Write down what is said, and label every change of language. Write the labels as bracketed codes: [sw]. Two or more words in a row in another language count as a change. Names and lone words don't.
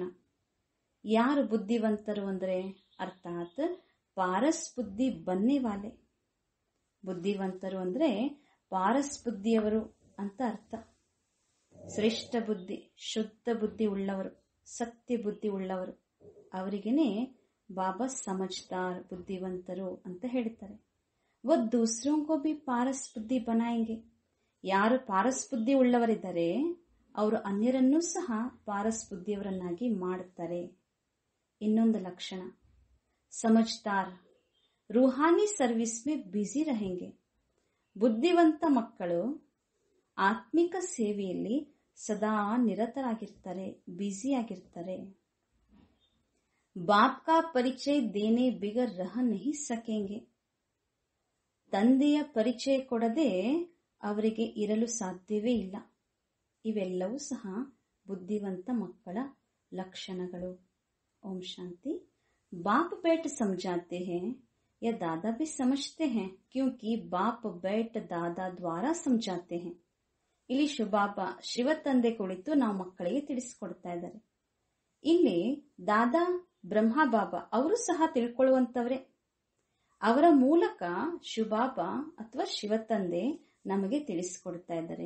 [kn] ಯಾರು ಬುದ್ಧಿವಂತರು ಅಂದರೆ ಅರ್ಥಾತ್ [hi] पारस बुद्धि बनने वाले. [kn] ಬುದ್ಧಿವಂತರು ಅಂದರೆ ಪಾರಸ್ ಬುದ್ಧಿಯವರು ಅಂತ ಅರ್ಥ. ಶ್ರೇಷ್ಠ ಬುದ್ಧಿ, ಶುದ್ಧ ಬುದ್ಧಿ ಉಳ್ಳವರು, ಸತ್ಯ ಬುದ್ಧಿ ಉಳ್ಳವರು ಅವರಿಗೇನೆ ಬಾಬಾ ಸಮಜ್ದಾರ್ ಬುದ್ಧಿವಂತರು ಅಂತ ಹೇಳ್ತಾರೆ. [hi] वो दूसरों को भी पारस ಬುದ್ಧಿ बनाएंगे. [kn] ಯಾರು ಪಾರಸ್ ಬುದ್ಧಿ ಉಳ್ಳವರಿದ್ದಾರೆ ಅವರು ಅನ್ಯರನ್ನೂ ಸಹ ಪಾರಸ್ ಬುದ್ಧಿಯವರನ್ನಾಗಿ ಮಾಡುತ್ತಾರೆ. ಇನ್ನೊಂದು ಲಕ್ಷಣ [hi] समझदार रूहानी सर्विस में बिज़ी रहेंगे. [kn] ಬುದ್ಧಿವಂತ ಮಕ್ಕಳು ಆತ್ಮಿಕ ಸೇವೆಯಲ್ಲಿ ಸದಾ ನಿರತರಾಗಿರ್ತಾರೆ, ಬ್ಯುಸಿಯಾಗಿರ್ತಾರೆ. [hi] बाप का परिचय देने बिगर रह नहीं सकेंगे. [kn] ತಂದೆಯ ಪರಿಚಯ ಕೊಡದೆ ಅವರಿಗೆ ಇರಲು ಸಾಧ್ಯವೇ ಇಲ್ಲ. ಇವೆಲ್ಲವೂ ಸಹ ಬುದ್ಧಿವಂತ ಮಕ್ಕಳ ಲಕ್ಷಣಗಳು. ಓಂ ಶಾಂತಿ. [hi] बाप बैठ समझाते हैं या दादा भी समझते हैं क्योंकि बाप बैठ दादा द्वारा समझाते हैं. [kn] ಇಲ್ಲಿ ಶಿವಬಾಬಾ ಶಿವ ತಂದೆ ಕುಳಿತು ನಾವು ಮಕ್ಕಳಿಗೆ ತಿಳಿಸಿಕೊಡ್ತಾ ಇದ್ದಾರೆ. ಇಲ್ಲಿ ದಾದಾ ಬ್ರಹ್ಮ ಬಾಬಾ ಅವರು ಸಹ ತಿಳ್ಕೊಳ್ಳುವಂತವ್ರೆ. ಅವರ ಮೂಲಕ ಶಿವಬಾಬಾ ಅಥವಾ ಶಿವ ತಂದೆ ನಮಗೆ ತಿಳಿಸಿಕೊಡ್ತಾ ಇದ್ದಾರೆ.